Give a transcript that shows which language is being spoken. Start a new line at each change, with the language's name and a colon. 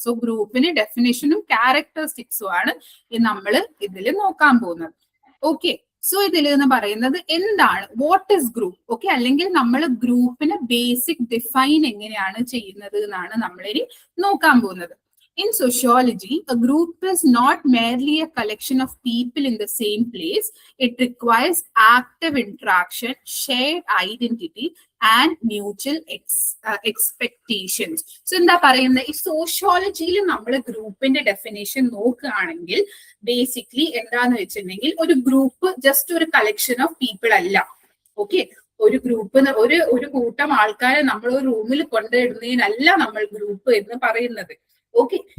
Malayalam: So ഗ്രൂപ്പിന് ഡെഫിനേഷനും ക്യാരക്ടറിസ്റ്റിക്സും ആണ് നമ്മൾ ഇതിൽ നോക്കാൻ പോകുന്നത്. ഓക്കെ. സോ ഇതിൽ എന്ന് പറയുന്നത് എന്താണ്,
English: What is group.
Malayalam: ഓക്കെ. അല്ലെങ്കിൽ നമ്മൾ ഗ്രൂപ്പിന് ബേസിക് ഡിഫൈൻ എങ്ങനെയാണ് ചെയ്യുന്നത് എന്നാണ് നമ്മളിനി നോക്കാൻ പോകുന്നത്.
English: In sociology, a group is not merely a collection of people in the same place. It requires active interaction, shared identity, and mutual expectations.
Malayalam: So, എന്താ പറയുന്നത്, ഈ സോഷ്യോളജിയിൽ നമ്മൾ ഗ്രൂപ്പിന്റെ ഡെഫിനേഷൻ നോക്കുകയാണെങ്കിൽ ബേസിക്കലി എന്താന്ന് വെച്ചിട്ടുണ്ടെങ്കിൽ ഒരു ഗ്രൂപ്പ് ജസ്റ്റ് ഒരു
English: collection of people
Malayalam: അല്ല. ഓക്കെ. ഒരു ഗ്രൂപ്പ് ഒരു കൂട്ടം ആൾക്കാരെ നമ്മൾ ഒരു റൂമിൽ കൊണ്ടിടുന്നതിനല്ല നമ്മൾ ഗ്രൂപ്പ് എന്ന് പറയുന്നത്. ഓക്കെ.